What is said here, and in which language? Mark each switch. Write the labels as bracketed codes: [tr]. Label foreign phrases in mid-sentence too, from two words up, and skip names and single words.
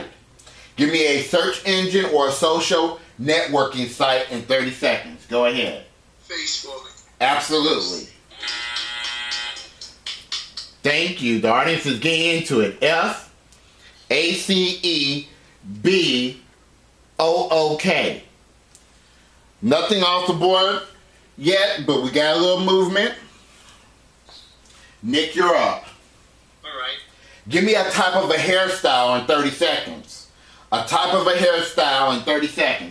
[en] Give me a search engine or a social networking site in 30 seconds. Go ahead. Facebook. Absolutely. Thank you. The audience is getting into it. F-A-C-E-B-O-O-K. Nothing off the board yet, but we got a little movement. Nick, you're up. Alright. Give me a type of a hairstyle in 30 seconds. A type of a hairstyle in 30 seconds.